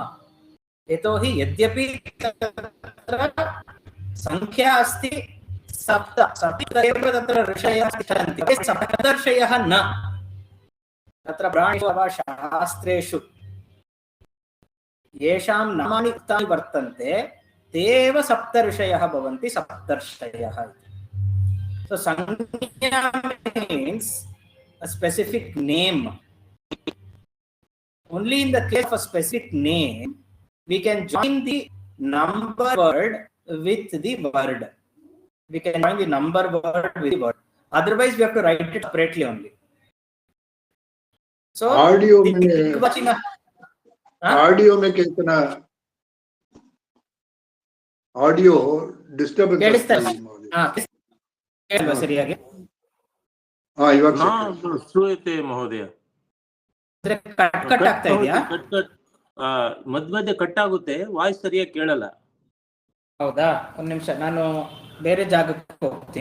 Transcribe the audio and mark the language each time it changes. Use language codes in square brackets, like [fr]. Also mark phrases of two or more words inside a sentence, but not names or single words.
[sa] यतोहि यद्यपि तत्र संख्या अस्ति सप्त, सप्त एव तत्र ऋषयः तिष्ठन्ति, सप्तर्षयः न। तत्र ब्राह्मणेषु वा शास्त्रेषु येषां नामानि उक्तानि वर्तन्ते ते एव सप्तर्षयः भवन्ति, सप्तर्षयः। [en] So संज्ञा means a specific name. Only in the case of a specific name we can join the number word with the word. We can join the number word with the word. Otherwise we have to write it separately only. So [sa] audio में केचन [en] audio disturbance [kn] ಸರಿಯಾಗಿ [sa] ಶ್ರೂಯತೆ ಮಹೋದಯ. [kn] ಕಟ್ ಆಗ್ತಾ ಇದೆಯಾ? ಮಧ್ಯ ಕಟ್ ಆಗುತ್ತೆ, ವಾಯ್ಸ್ ಸರಿಯಾಗಿ ಕೇಳಲ್ಲ. ಹೌದಾ? ಒಂದು ನಿಮಿಷ, ನಾನು ಬೇರೆ ಜಾಗಕ್ಕೆ ಹೋಗ್ತೀನಿ.